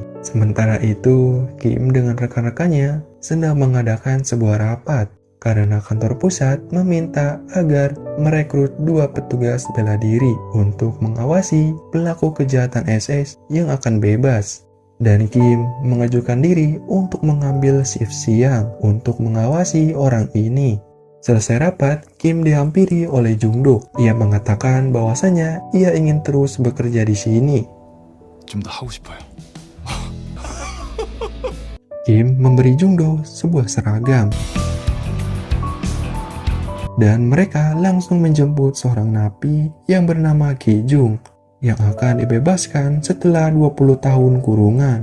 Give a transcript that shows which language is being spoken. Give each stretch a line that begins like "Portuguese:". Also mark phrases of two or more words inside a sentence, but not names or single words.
Indonesian: Sementara itu, Kim dengan rekan-rekannya sedang mengadakan sebuah rapat karena kantor pusat meminta agar merekrut 2 petugas bela diri untuk mengawasi pelaku kejahatan SS yang akan bebas. Dan Kim mengajukan diri untuk mengambil shift siang untuk mengawasi orang ini. Selesai rapat, Kim dihampiri oleh Jungdo. Ia mengatakan bahwasanya ia ingin terus bekerja di sini.
Korean: 좀 더 하고 싶어요.
Indonesian: Kim memberi Jungdo sebuah seragam. Dan mereka langsung menjemput seorang napi yang bernama Ki-jung yang akan dibebaskan setelah 20 tahun kurungan.